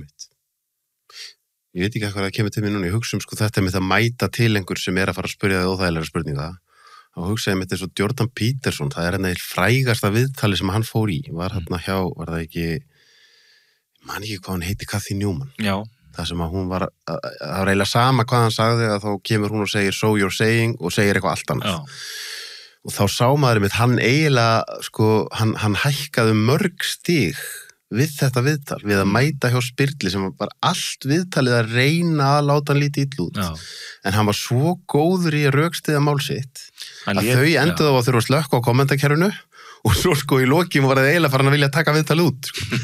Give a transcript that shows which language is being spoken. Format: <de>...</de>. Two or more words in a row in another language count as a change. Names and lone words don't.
<is>Ég veit ekki hvað það kemur til mér núna, ég hugsa sko þetta með að mæta til einhver sem er að fara að spyrja það óþægilega spurninga og hugsaði með þessu Jordan Peterson, það er hérna frægasta viðtali sem hann fór í, var það ekki, man ekki hvað hann heiti, Kathy Newman. Já. Það sem að hún var, það var eiginlega sama hvað hann sagði að þá kemur hún og segir</is> <en>so you're saying</en> <is>og segir eitthvað allt annað. Já. Og þá sá maður með hann eiginlega, sko, hann hækkaði mörg stig við þetta viðtal, við að mæta hjá Spyrli sem var allt viðtalið að reyna að láta hann lítið illa út. Já. En hann var svo góður í að rökstyðja mál sitt að þau enduðu á að þurfa að slökka á kommentakerfinu og svo sko í lokin var það eiginlega farin að vilja taka viðtal út sko.</is>